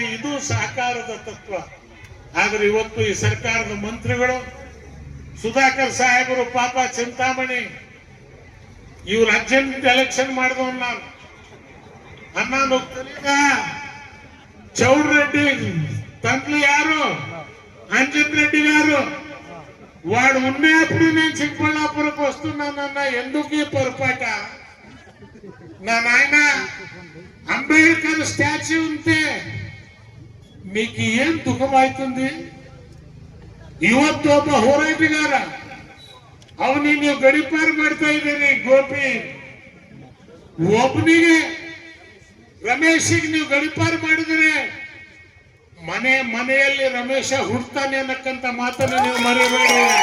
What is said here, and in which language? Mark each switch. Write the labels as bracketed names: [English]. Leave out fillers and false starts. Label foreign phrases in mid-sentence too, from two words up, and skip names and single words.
[Kannada] ಇದು ಸಹಕಾರದ ತತ್ವ. ಆದ್ರೆ ಇವತ್ತು ಈ ಸರ್ಕಾರದ ಮಂತ್ರಿಗಳು ಸುಧಾಕರ್ ಸಾಹೇಬರು ಪಾಪ ಚಿಂತಾಮಣಿ ಇವ್ರು ಅರ್ಜೆಂಟ್ ಎಲೆಕ್ಷನ್ ಮಾಡಿದವ್ ನಾನು [Telugu] ಚೌಡ್ రెడ్డి తండ్రి యారు అంజన్ రెడ్డి గారు వాడు ఉన్నప్పుడు నేను చిక్కబళ్ళాపురకు వస్తున్నానన్న ఎందుకు ఈ పొరపాట నా నాయన అంబేద్కర్ స్టాచ్యూ ఉంటే మీకు ఏం దుఃఖమవుతుంది [Kannada] ಇವತ್ತು ಒಬ್ಬ ಹೋರಾಟಗಾರ ಅವನಿಗೆ ನೀವು ಗಡಿಪಾರು ಮಾಡ್ತಾ ಇದ್ದೀರಿ ಗೋಪಿ ಒಬ್ಬನಿಗೆ ರಮೇಶಿಗೆ ನೀವು ಗಡಿಪಾರು ಮಾಡಿದ್ರೆ ಮನೆಯಲ್ಲಿ ರಮೇಶ ಹುಡ್ತಾನೆ ಅನ್ನಕ್ಕಂತ ಮಾತನ್ನು ನೀವು ಮರಿಬೇಡಿ.